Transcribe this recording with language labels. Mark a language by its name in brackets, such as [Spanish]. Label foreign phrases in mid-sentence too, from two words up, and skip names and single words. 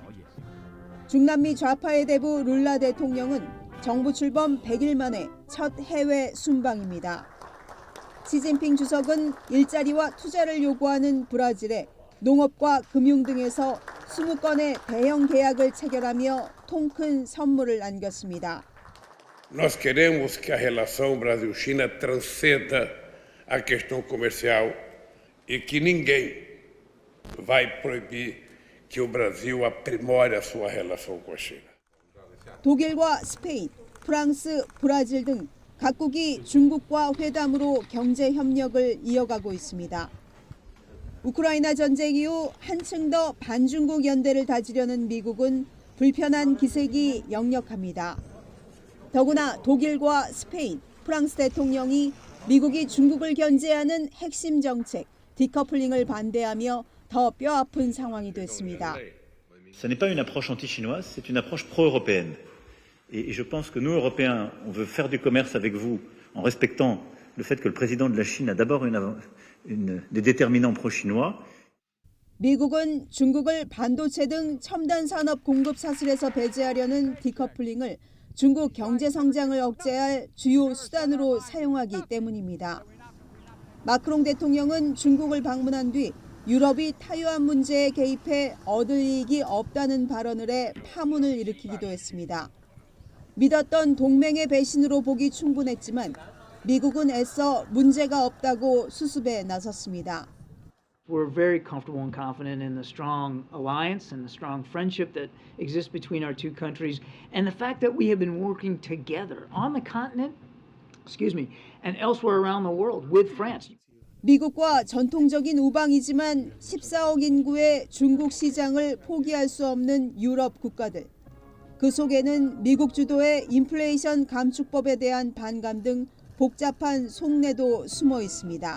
[Korean] 중남미 좌파의 대부 룰라 대통령은 정부 출범 100일 만에 첫 해외 순방입니다. 시진핑 주석은 일자리와 투자를 요구하는 브라질에 농업과 금융 등에서 20건의 대형 계약을 체결하며 통 큰 선물을 안겼습니다. [Portuguese] Nós queremos que a relação Brasil-China transcenda a questão comercial e que ninguém vai proibir que o Brasil aprimore a sua relação com a China. [Korean] 독일과 스페인, 프랑스, 브라질 등 각국이 중국과 회담으로 경제 협력을 이어가고 있습니다. 우크라이나 전쟁 이후 한층 더 반중국 연대를 다지려는 미국은 불편한 기색이 역력합니다. 더구나 독일과 스페인, 프랑스 대통령이 미국이 중국을 견제하는 핵심 정책, 디커플링을 반대하며 더 뼈아픈 상황이 됐습니다. [French] Ce n'est pas une approche anti-chinoise, c'est une approche pro-européenne. Et je pense que nous, Européens, on veut faire du commerce avec vous en respectant le fait que le président de la Chine a d'abord des déterminants pro-chinois. [Korean] 미국은 중국을 반도체 등 첨단 산업 공급 사슬에서 배제하려는 디커플링을 중국 경제 성장을 억제할 주요 수단으로 사용하기 때문입니다. 마크롱 대통령은 중국을 방문한 뒤 유럽이 타이완 문제에 개입해 얻을 이익이 없다는 발언을 해 파문을 일으키기도 했습니다. 믿었던 동맹의 배신으로 보기 충분했지만 미국은 애써 문제가 없다고 수습에 나섰습니다. [English] We're very comfortable and confident in the strong alliance and the strong friendship that exists between our two countries and the fact that we have been working together on the continent, and elsewhere around the world with France. [Korean] 미국과 전통적인 우방이지만 14억 인구의 중국 시장을 포기할 수 없는 유럽 국가들. 그 속에는 미국 주도의 인플레이션 감축법에 대한 반감 등 복잡한 속내도 숨어 있습니다.